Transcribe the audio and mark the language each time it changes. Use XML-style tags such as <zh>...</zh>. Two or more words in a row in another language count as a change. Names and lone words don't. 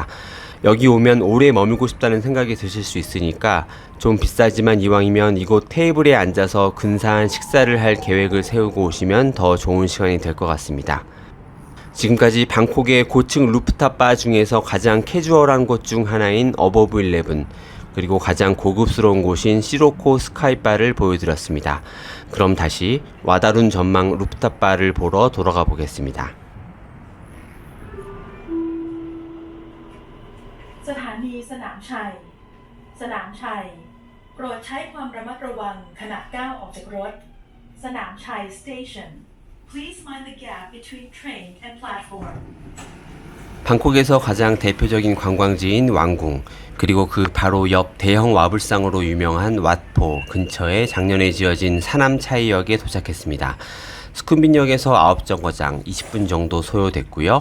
<ko>여기 오면 오래 머물고 싶다는 생각이 드실 수 있으니까 좀 비싸지만 이왕이면 이곳 테이블에 앉아서 근사한 식사를 할 계획을 세우고 오시면 더 좋은 시간이 될 것 같습니다. 지금까지 방콕의 고층 루프탑 바 중에서 가장 캐주얼한 곳 중 하나인 어버브 11, 그리고 가장 고급스러운 곳인 시로코 스카이바를 보여드렸습니다. 그럼 다시 와다룬 전망 루프탑 바를 보러 돌아가 보겠습니다.</ko> <th>สถานีสนามชัย สนามชัย โปรดใช้ความระมัดระวังขณะก้าวออกจากรถ สนามชัย Station.</th> <en>Please mind the gap between train and platform.</en> <ko>방콕에서 가장 대표적인 관광지인 왕궁, 그리고 그 바로 옆 대형 와불상으로 유명한 왓포 근처에 작년에 지어진 사남차이역에 도착했습니다. 스쿰빈역에서 9정거장 20분 정도 소요됐고요.</ko>